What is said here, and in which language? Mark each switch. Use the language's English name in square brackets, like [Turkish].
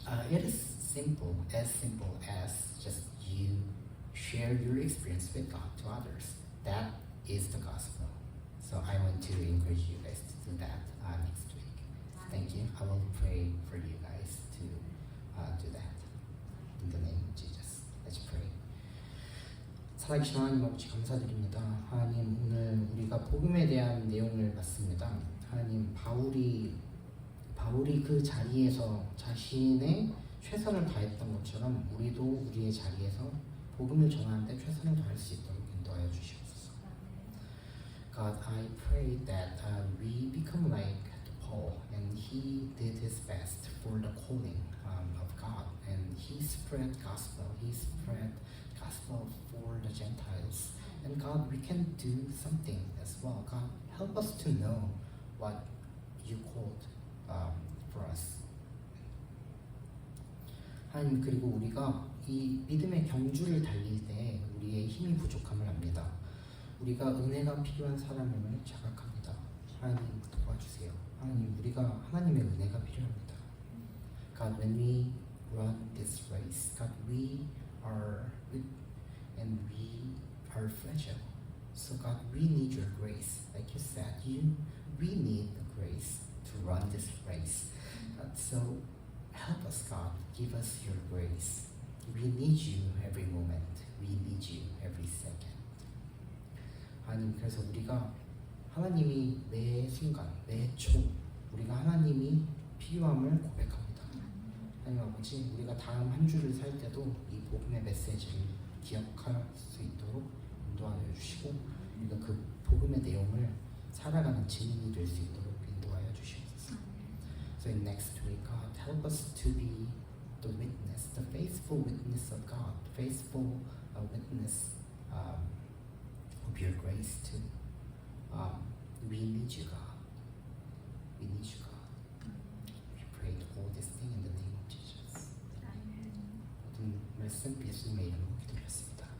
[English] It is simple as just you share your experience with God to others. That is the gospel. So I want to encourage you guys to do that next week. Thank you. I will pray for you guys to do that. In the name of Jesus. Let's pray. [Korean] 살아계신 하나님 아버지 감사드립니다. 하나님, 오늘 우리가 복음에 대한 내용을 봤습니다. 하나님, 바울이 그 자리에서 자신의 최선을 다했던 것처럼 우리도 우리의 자리에서 복음을 전하는데 최선을 다할 수 있도록 인도하여 주시옵소서. [English] God, I pray that we become like Paul, and he did his best for the calling of God, and he spread gospel. He spread gospel for the Gentiles. And God, we can do something as well. God, help us to know what you called for us. [Korean] 하나님, 그리고 우리가 이 믿음의 경주를 달릴 때 우리의 힘이 부족함을 압니다. 우리가 은혜가 필요한 사람임을 자각합니다. 하나님, 도와주세요. 하나님, 우리가 하나님의 은혜가 필요합니다. [English] God, when we run this race, God, we are weak and we are fragile. So God, we need your grace. Like you said, we need the grace to run this race. God, so help us, God. Give us your grace. We need you every moment. We need you every second. [Korean] 하나님, 그래서 우리가 하나님이 매 순간, 매 초 우리가 하나님이 필요함을 고백합니다. 하나님 아버지, 우리가 다음 한 주를 살 때도 이 복음의 메시지를 기억할 수 있도록 인도하여 주시고, 우리가 그 복음의 내용을 살아가는 증인이 될 수 있도록 인도하여 주시옵소서. [English] So in next week, God, help us to be the witness, the faithful witness of God, faithful witness of your grace too. We need you, God. We need you, God. We pray all this thing in the name of Jesus. [Korean] 모든 말씀 예수님의 이름으로 기도했습니다.